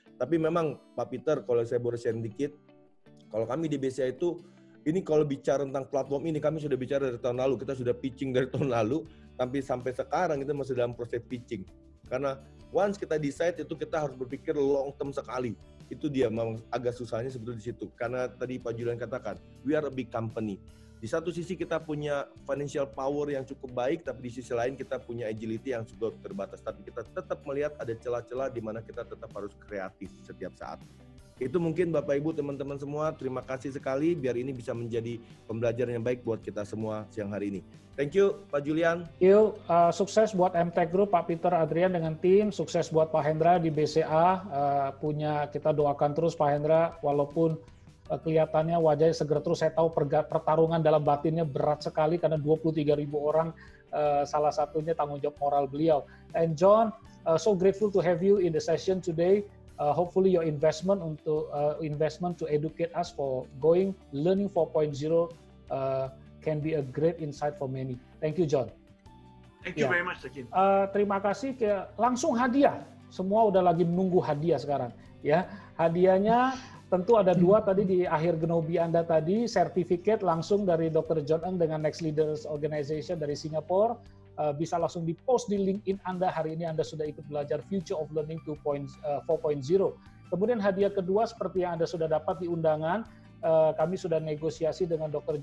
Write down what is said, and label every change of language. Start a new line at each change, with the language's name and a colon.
Indonesian: Tapi memang Pak Peter, kalau saya boleh share dikit, kalau kami di BCA itu, ini kalau bicara tentang platform ini, kami sudah bicara dari tahun lalu, kita sudah pitching dari tahun lalu, tapi sampai sekarang kita masih dalam proses pitching. Karena once kita decide itu kita harus berpikir long term sekali. Itu dia memang agak susahnya sebetulnya di situ. Karena tadi Pak Julian katakan,
English: we are a big company.
Indonesian: Di satu sisi kita punya financial power yang cukup baik, tapi di sisi lain kita punya agility yang cukup terbatas. Tapi kita tetap melihat ada celah-celah di mana kita tetap harus kreatif setiap saat. Itu mungkin Bapak Ibu, teman-teman semua, terima kasih sekali biar ini bisa menjadi pembelajaran yang baik buat kita semua siang hari ini.
English: Thank you Pak Julian. Thank you.
Indonesian: Sukses buat MTech Group, Pak Peter Adrian dengan tim. Sukses buat Pak Hendra di BCA. Kita doakan terus Pak Hendra, walaupun kelihatannya wajahnya seger terus. Saya tahu pertarungan dalam batinnya berat sekali karena 23.000 orang, salah satunya tanggung jawab moral beliau.
English: And John, so grateful to have you in the session today. Hopefully your investment to educate us for going learning 4.0 can be a great insight for many. Thank you, John. Thank you very much, Sakin.
Indonesian: Terima kasih. Langsung hadiah. Semua udah lagi menunggu hadiah sekarang. Ya, hadiahnya tentu ada 2 tadi di akhir Genobi Anda tadi, sertifikat langsung dari Dr. John Eng dengan Next Leaders Organization dari Singapura. Bisa langsung di-post di LinkedIn Anda. Hari ini Anda sudah ikut belajar Future of Learning 4.0. Kemudian hadiah kedua seperti yang Anda sudah dapat di undangan, kami sudah negosiasi dengan Dr.